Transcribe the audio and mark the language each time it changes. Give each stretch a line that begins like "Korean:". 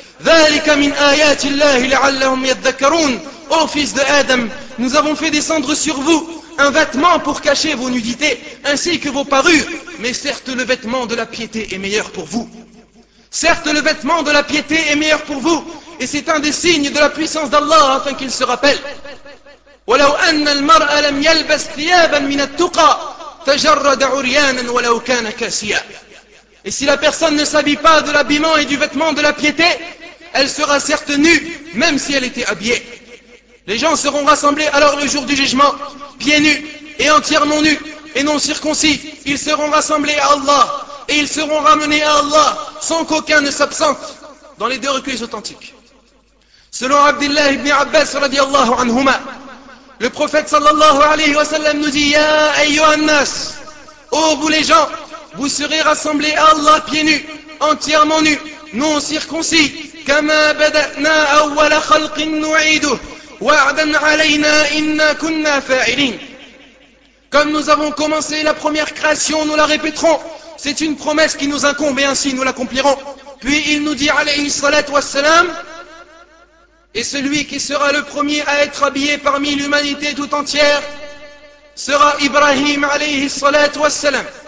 Arabic: ذلك من آيات الله لعلهم يتذكرون.
French: Ô fils de Adam, nous avons fait descendre sur vous un vêtement pour cacher vos nudités ainsi que vos parures, mais certes le vêtement de la piété est meilleur pour vous. Certes le vêtement de la piété est meilleur pour vous, et c'est un des signes de la puissance d'Allah afin qu'il se rappelle.
Arabic: ولو أن المرء لم يلبس ثيابا من التقى تجرد عريانا ولو كان كاسيا.
French: Et si la personne ne s'habille pas de l'habillement et du vêtement de la piété, elle sera certes nue, même si elle était habillée. Les gens seront rassemblés alors le jour du jugement, pieds nus et entièrement nus et non circoncis. Ils seront rassemblés à Allah et ils seront ramenés à Allah sans qu'aucun ne s'absente, dans les deux recueils authentiques. Selon Abdullah ibn Abbas radiallahu anhuma, le prophète sallallahu alayhi wa sallam nous dit, «
Arabic: Ya ayyuhan nas,
French: ô vous les gens, vous serez rassemblés à Allah pieds nus, entièrement nus, non circoncis.
Arabic: كما بدأنا أول خلق نعيده وعدا علينا إنا كنا فاعلين.
French: Comme nous avons commencé la première création, nous la répéterons. C'est une promesse qui nous incombe et ainsi nous l'accomplirons. Puis il nous dit
Arabic: عليه الصلاة والسلام,
French: et celui qui sera le premier à être habillé parmi l'humanité tout entière sera Ibrahim عليه الصلاة والسلام.